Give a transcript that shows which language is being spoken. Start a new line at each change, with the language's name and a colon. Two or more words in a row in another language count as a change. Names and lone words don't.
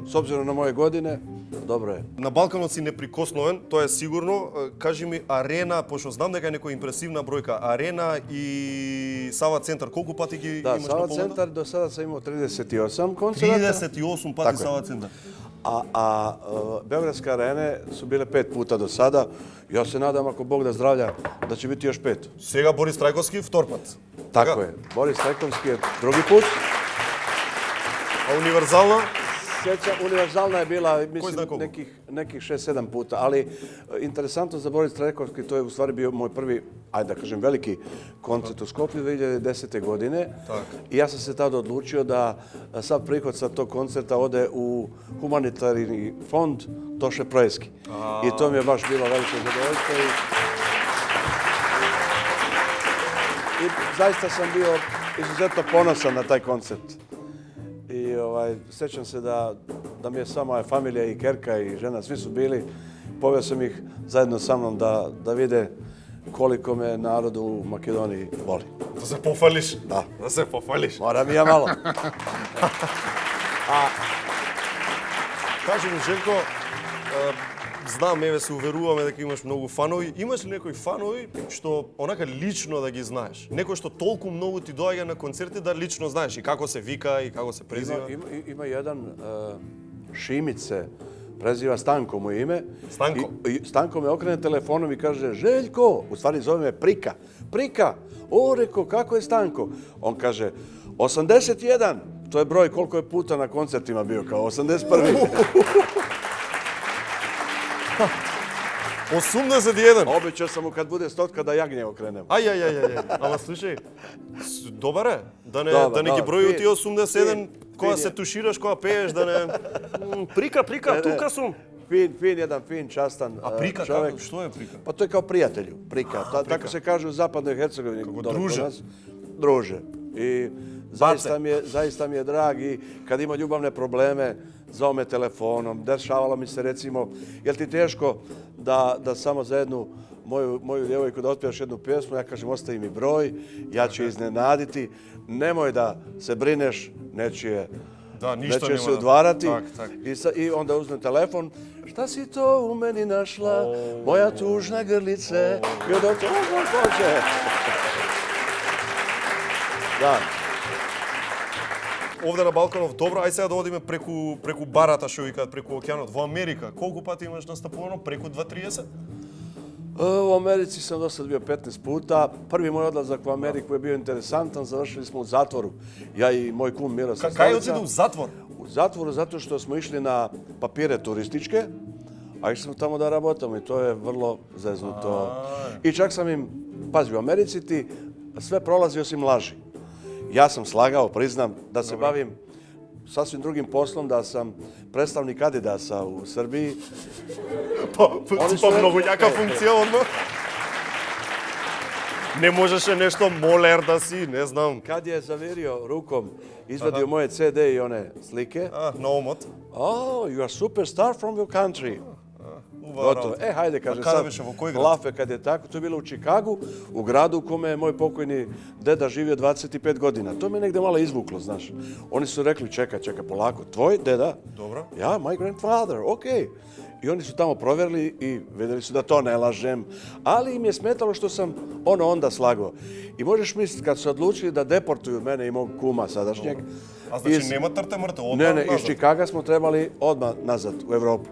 Serbian: С обзиром на моје године, добро е.
Macedonian: На Балканот си неприкосновен, тоа е сигурно. Кажи ми Арена, пошто знам дека е некоја импресивна бројка. Арена и Сава центар, колку пати ги
Serbian: Да,
Macedonian: имаш на
Serbian: Сава
Macedonian: полуда?
Serbian: центар до сада сам имao 38 концерта.
Macedonian: 38 пати Така е. Сава центар.
Serbian: A Beogradske arene su bile 5 puta do sada. Ja se nadam, ako Bog da zdravlja, da će biti još 5.
Macedonian: Сега Борис Трајковски втор пат.
Serbian: Tako je. Boris Trajkovski je drugi put.
Macedonian: А универзална?
Serbian: Univerzalna je bila, zna mislim, koliko? nekih 6-7 puta, ali interesantno za Boris Trajkovski, to je u stvari bio moj prvi, ajde da kažem, veliki koncert u Skoplju 2010. godine. Tak. I ja sam se tada odlučio da sav prihod sa tog koncerta ode u humanitarni fond Toše Projeski. I to mi je baš bilo veliko zadovoljstvo. I zaista sam bio izuzetno ponosan na taj koncert. I sećam se da mi je sva moja familija i Kerka i žena, svi su bili. Poveo sam ih zajedno sa mnom da vide koliko me narod u Makedoniji voli.
Macedonian: Да се пофалиш? Да. Да се пофалиш.
Serbian: Moram i ja malo.
Macedonian: Кажи ми, Желко, знам, еве се уверуваме дека имаш многу фанови. Имаш ли некои фанови што онака лично да ги знаеш? Некој што толку многу ти доаѓа на концерти да лично знаеш и како се вика и како се презива?
Serbian: Ima jedan Šimić se preziva, Stanko mu je ime. Stanko? Stanko me okrene telefonom i kaže, Željko, u stvari zove me Prika. Prika, o, reko, kako je Stanko? On kaže, 81, to je broj koliko je puta na koncertima bio, kao 81. 81. Obećao sam mu kad bude 100 da jagnje okrenem. Aj.
Macedonian: Ама слушај, добар е. Да не
Serbian: Добар,
Macedonian: ги
Serbian: добар.
Macedonian: броју ти
Serbian: Фин,
Macedonian: 81 кога
Serbian: фин
Macedonian: се
Serbian: е.
Macedonian: тушираш, кога пееш, да не... Прика, тука сум.
Serbian: Jedan fin, častan A prika čovjek. kako? Što je prika? Pa to je kao prijatelju, prika. Tako se kaže u zapadnoj Hercegovini. dole kod druže. nas. Druže. I zaista mi je drag i kad ima ljubavne probleme, zove me telefonom. Dešavalo mi se recimo, jel ti teško da samo za jednu moju djevojku da otpjevaš jednu pjesmu, ja kažem ostavi mi broj, ja ću je iznenaditi, nemoj da se brineš, neću je Da, ništa neće nema se da- udvarati tak. I onda uzmem telefon. Šta si to u meni našla, moja tužna grlice? I onda to hoće. Da.
Macedonian: Овде на Балканов, добро, ај сега да одиме преку барата, што викаат, преку океанот. Во Америка, колку пати имаш настапувано? Преку 2-30?
Serbian: U Americi sam do sad bio 15 puta. Prvi moj odlazak u Ameriku je bio interesantan. Završili smo u zatvoru. Ja i moj kum Miroslav
Macedonian: Кај
Serbian: Stolica.
Macedonian: отиде у затвор?
Serbian: U zatvoru zato što smo išli na papire turističke, a išli smo tamo da rabotamo i to je vrlo zeznuto. I čak sam im, pazi, u Americi ti sve prolazi osim laži. Ja sam slagao, priznam, da se bavim sasvim drugim poslom, da sam predstavnik Adidasa u Srbiji. Oni su
Macedonian: Па многу
Serbian: rekli,
Macedonian: јака функција одма. Не можеше нешто молер да си, не знам.
Serbian: Kad je zavirio rukom, izvadio moje CD i one slike.
Macedonian: На омот.
English: Oh, you are superstar from your country.
Macedonian: Убава
Serbian: Gotovo.
Macedonian: работа.
Serbian: Hajde, kaže kada sad, više, vo koji grad? lafe kad je tako. To je bilo u Čikagu, u gradu u kome je moj pokojni deda živio 25 godina. To me negde malo izvuklo, znaš. Oni su rekli, čekaj, polako, tvoj deda? Dobro. Ja,
English: my grandfather,
Serbian: okej. I oni su tamo provjerili i vidjeli su da to ne lažem. Ali im je smetalo što sam onda slagao. I možeš misliti, kad su odlučili da deportuju mene i mog kuma sadašnjeg,
Macedonian: А значи нема трте мрте, одма
Serbian: ne, iz
Macedonian: назад.
Serbian: Čikaga smo trebali odmah nazad u Evropu.